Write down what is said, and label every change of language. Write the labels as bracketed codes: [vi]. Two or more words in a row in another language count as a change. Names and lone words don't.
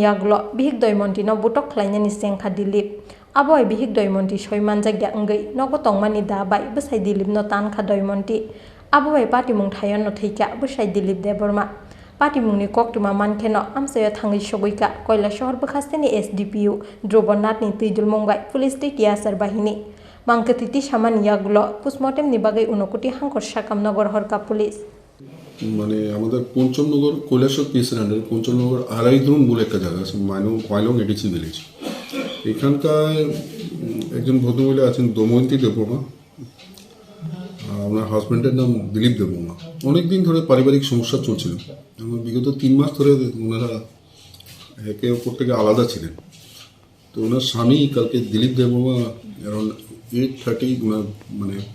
[trp] Yago Bihik Doimanti no butok khlainani chengkha Dilip aboi Bihik Doimanti soiman jagya angai nogo tongmani dabai Bwsai Dilip no tankha Doimanti aboi party mung thayon no theikya Bwsai Dilip Debbarma party mung ni koktuma mankheno amsayo thangai sogoika koila shahar bwkhasteni SDPU Drobonat ni tuidul mongbai police state yasar bahini Mangkatiti saman Yago postmortem ni bagai unokoti hangkor sakam nogor horka police [bn] মানে আমাদের পঞ্চমনগর কৈলাসর পিএসের আন্ডারে পঞ্চমনগর আড়াইধরুন বলে একটা জায়গা আছে মাইলং [en] ADC village [bn] এখানকার একজন ভদ্রমহিলা আছেন দময়ন্তী দেববর্মা আমার হাজব্যান্ডের নাম দিলীপ দেববর্মা অনেকদিন ধরে পারিবারিক সমস্যা চলছিল বিগত 3 মাস ধরে ওনারা একে অপর থেকে আলাদা ছিলেন তো ওনার স্বামী কালকে দিলীপ দেববর্মা অ্যারাউন্ড 8:30 ওনার মানে